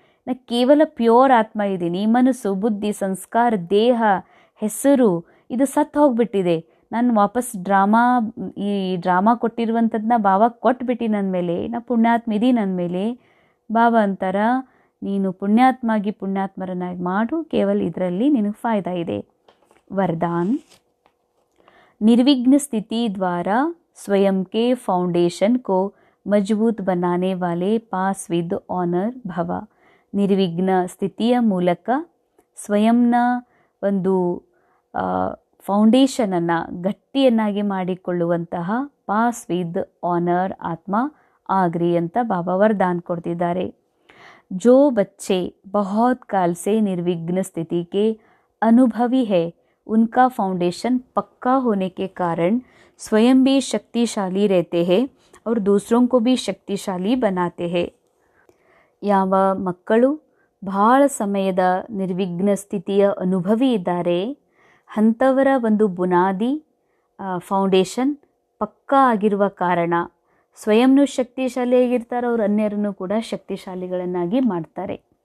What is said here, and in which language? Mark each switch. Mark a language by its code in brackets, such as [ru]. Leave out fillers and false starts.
[kn] ನಾ ಕೇವಲ ಪ್ಯೂರ್ ಆತ್ಮ ಇದ್ದೀನಿ. ಮನಸ್ಸು, ಬುದ್ಧಿ, ಸಂಸ್ಕಾರ, ದೇಹ, ಹೆಸರು ಇದು ಸತ್ತು ಹೋಗ್ಬಿಟ್ಟಿದೆ. ನಾನು ವಾಪಸ್ ಈ ಡ್ರಾಮಾ ಕೊಟ್ಟಿರುವಂಥದ್ದನ್ನ ಬಾಬಾ ಕೊಟ್ಬಿಟ್ಟು ನನ್ನ ಮೇಲೆ, ನಾ ಪುಣ್ಯಾತ್ಮ ಇದ್ದೀನಿ ನನ್ನ ಮೇಲೆ. ಬಾಬಾ ಅಂತಾರ, ನೀನು ಪುಣ್ಯಾತ್ಮಾಗಿ ಪುಣ್ಯಾತ್ಮರನ್ನಾಗಿ ಮಾಡು, ಕೇವಲ ಇದರಲ್ಲಿ ನಿನಗೆ ಫಾಯ್ದಾ ಇದೆ. [hi] ವರದಾನ್, निर्विघ्न स्थिति द्वारा स्वयं के फाउंडेशन को मजबूत बनाने वाले पास विद ऑनर भव. [kn] ನಿರ್ವಿಘ್ನ ಸ್ಥಿತಿಯ ಮೂಲಕ ಸ್ವಯಂನ ಒಂದು ಫೌಂಡೇಶನನ್ನು ಗಟ್ಟಿಯನ್ನಾಗಿ ಮಾಡಿಕೊಳ್ಳುವಂತಹ ಪಾಸ್ ವಿದ್ ಆನರ್ ಆತ್ಮ ಆಗ್ರಿ ಅಂತ ಬಾಬಾ ವರದಾನ್ ಕೊಡ್ತಿದ್ದಾರೆ. [hi] जो बच्चे बहुत काल से निर्विघ्न स्थिति के अनुभवी है, उनका फाउंडेशन पक्का होने के कारण स्वयं भी शक्तिशाली रहते हैं और दूसरों को भी शक्तिशाली बनाते हैं. [kn] ಯಾವ ಮಕ್ಕಳು ಬಹಳ ಸಮಯದ ನಿರ್ವಿಘ್ನ ಸ್ಥಿತಿಯ ಅನುಭವಿ ಇದ್ದಾರೆ, ಅಂಥವರ ಒಂದು ಬುನಾದಿ ಫೌಂಡೇಶನ್ ಪಕ್ಕಾ ಆಗಿರುವ ಕಾರಣ ಸ್ವಯಂನೂ ಶಕ್ತಿಶಾಲಿಯಾಗಿರ್ತಾರೆ, ಅವರು ಅನ್ಯರನ್ನು ಕೂಡ ಶಕ್ತಿಶಾಲಿಗಳನ್ನಾಗಿ ಮಾಡ್ತಾರೆ.